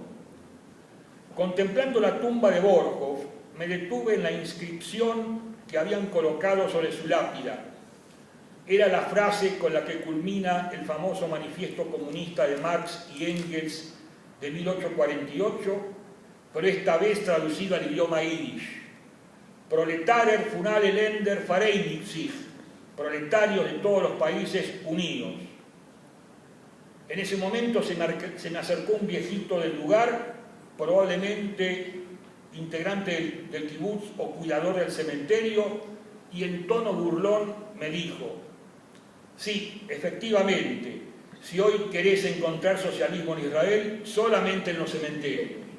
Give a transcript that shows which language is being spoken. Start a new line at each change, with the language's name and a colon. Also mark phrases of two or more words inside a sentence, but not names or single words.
Spanish: Contemplando la tumba de Borokhov, me detuve en la inscripción que habían colocado sobre su lápida. Era la frase con la que culmina el famoso manifiesto comunista de Marx y Engels de 1848, pero esta vez traducido al idioma yiddish:
German: Proletarer von allen Ländern vereinigt sich,
Spanish: proletarios de todos los países unidos. En ese momento se me acercó un viejito del lugar, probablemente integrante del kibutz o cuidador del cementerio, y en tono burlón me dijo: sí, efectivamente, si hoy querés encontrar socialismo en Israel, solamente en los cementerios.